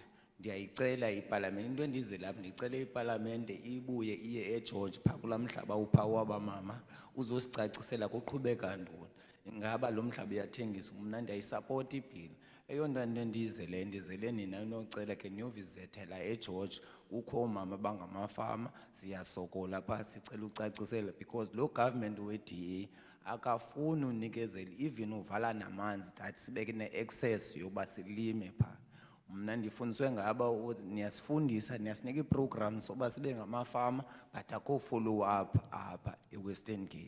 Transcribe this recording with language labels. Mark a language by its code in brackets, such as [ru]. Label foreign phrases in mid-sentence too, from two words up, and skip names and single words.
[xh] Ndiyayicela iParliament, into endize lapha ndicela iParliament ibuye iye eGeorge phaa kulaa mhlaba uphaa wabamama uzosicacisela kuqhubeka ntoni. Ingaba lo mhlaba uyathengiswa? Mna ndiyayisapota ibhili. Eyona nto ndizele nina nocela ke niyovizithela eGeorge, kukho oomama abangamafama, siyasokola phaa sicela ucacisela, because lo government we-DA akafuni unikezela, even uvala namanzi that sibeke ne-access yoba silime phaa. Mna ndifundiswe ngabo niyasifundisa, niyasinika ii-programs soba sibe ngamafama, but akho [en] follow up [xh] apha eWestern Cape.